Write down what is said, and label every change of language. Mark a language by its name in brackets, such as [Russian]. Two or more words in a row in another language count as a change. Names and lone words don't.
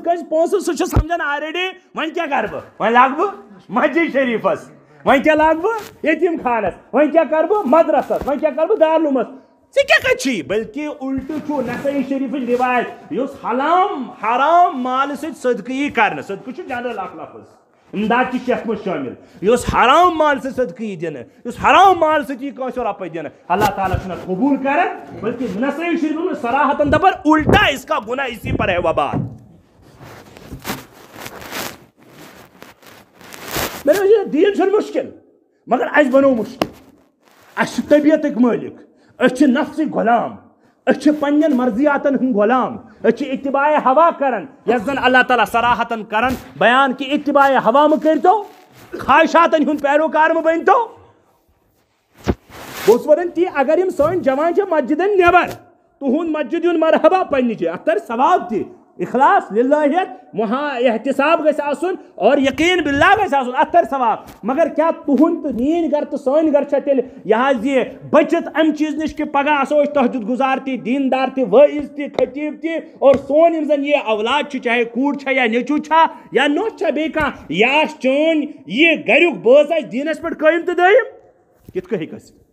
[Kashmiri] کٲنٛسہِ پونٛسہٕ سُہ چھُ سمجھان آلریڈی وۄنۍ کیٛاہ کرٕ بہٕ وۄنۍ لاگہٕ بہٕ مسجد شریٖفس وۄنۍ کیٛاہ لاگہٕ بہٕ یتیٖم خانس وۄنۍ کیٛاہ کرٕ بہٕ مدرسس وۄنۍ کیٛاہ کرٕ بہٕ دارالعلوٗمس ژےٚ کیٛاہ کتہِ چھُے بلکہِ الٹہٕ چھُ نسٲیی شریٖفٕچ رِوایت یُس حرام مالہٕ سۭتۍ صدقہٕ یی کرنہٕ صدقہٕ چھُ جنرل اکھ لفظ امداد تہِ چھِ یتھ منٛز شٲمِل یُس حرام مال سۭتۍ صدقہٕ یی دِنہٕ یُس حرام مال سۭتۍ یی کٲنٛسہِ رۄپے دِنہٕ اللہ تعالیٰ چھُنہٕ قبوٗل کران بلکہِ نسٲیی شریٖفس منٛز صراحتن دپان [Urdu] الٹا اس کا گناہ اسی پر ہے وبال [Kashmiri] دیٖن چھُنہٕ مُشکِل مگر اَسہِ بنوو مُشکِل اَسہِ چھِ طبیعتٕکۍ مٲلِک أسۍ چھِ نفسٕکۍ غلام أسۍ چھِ پننٮ۪ن مرضیاتن ہٕنٛدۍ غلام أسۍ چھِ اتباعِ ہوا کران یۄس زن اللہ تعالیٰ صراحتن کران بیان کہِ اتباعِ ہوا مہٕ کٔرۍتو خواہشاتن ہُنٛد پیروکار مہٕ بٔنۍتو بہٕ اوسُس ونان تی اگر یِم سٲنۍ جوان چھِ مسجدن نٮ۪بر تُہُنٛد مسجد یُن مرحبا پننہِ جایہِ اتھ ترِ ثواب تہِ اخلاص للہیت احتساب گژھِ آسُن اور یقیٖن باللہ گژھِ آسُن اتھ ترِ ثواب مگر کیٛاہ تُہُنٛد تہٕ میٛٲنۍ گرٕ تہٕ سٲنۍ گرٕ چھا تیٚلہِ یہِ حظ یہِ بٔچِتھ امہِ چیٖز نِش کہِ پگاہ آسو أسۍ تہجُد گُزار تہِ دیٖندار تہِ وٲعظ تہِ خطیٖب تہِ اور سون یِم زن یہِ اولاد چھُ چاہے کوٗر چھا یا نیٚچوٗ چھا یا نوٚش چھا بیٚیہِ کانٛہہ یہِ آسہِ چٲنۍ یہِ گریُک بٲژ آسہِ دیٖنس پٮ۪ٹھ قٲیِم تہٕ دٲیِم کِتھ کٔنۍ ہیٚکہِ ٲسِتھ